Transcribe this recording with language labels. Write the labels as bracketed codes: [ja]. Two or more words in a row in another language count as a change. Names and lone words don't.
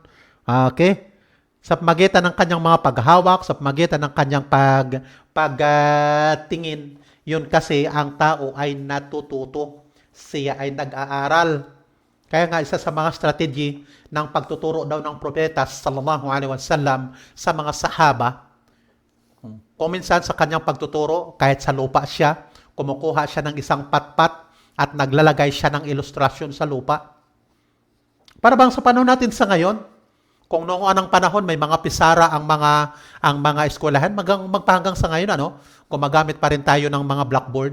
[tl] Okay? Sa pamagitan ng kanyang mga paghawak, sa pamagitan ng kanyang pagtingin, yun kasi ang tao ay natututo. Siya ay nag-aaral. Kaya nga isa sa mga strategy ng pagtuturo daw ng propeta [ar] صلى الله عليه وسلم [tl] sa mga sahaba, kung minsan sa kanyang pagtuturo, kahit sa lupa siya, kumukuha siya ng isang patpat at naglalagay siya ng ilustrasyon sa lupa. Para bang sa panahon natin sa ngayon, kung noong anong panahon may mga pisara ang mga eskwelahan, magpahanggang sa ngayon gumagamit pa rin tayo ng mga blackboard.